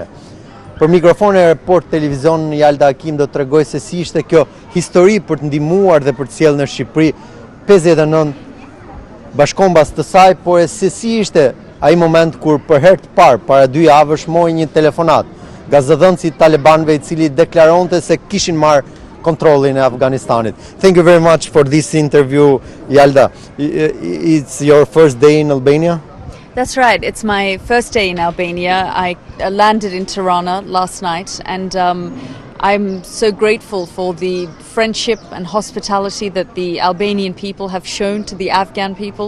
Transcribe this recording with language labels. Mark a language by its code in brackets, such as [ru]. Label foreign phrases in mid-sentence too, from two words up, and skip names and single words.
[sq] Për mikrofonin e Report Televizion, Yalda Hakim do të tregoj se si ishte kjo histori për të ndihmuar dhe për të sjellë në Shqipëri 59 bashkombas të saj, por se si ishte ai moment kur për herë të parë para 2 javësh mori një telefonat nga zëdhënësi I talibanëve I cili deklaronte se kishin marrë kontrollin e Afganistanit. [en] Thank you very much for this interview, Yalda. It's your first day in Albania? That's right, it's my first day in Albania. I landed in Tirana last night, and I'm so grateful for the friendship and hospitality that the Albanian people have shown to the Afghan people.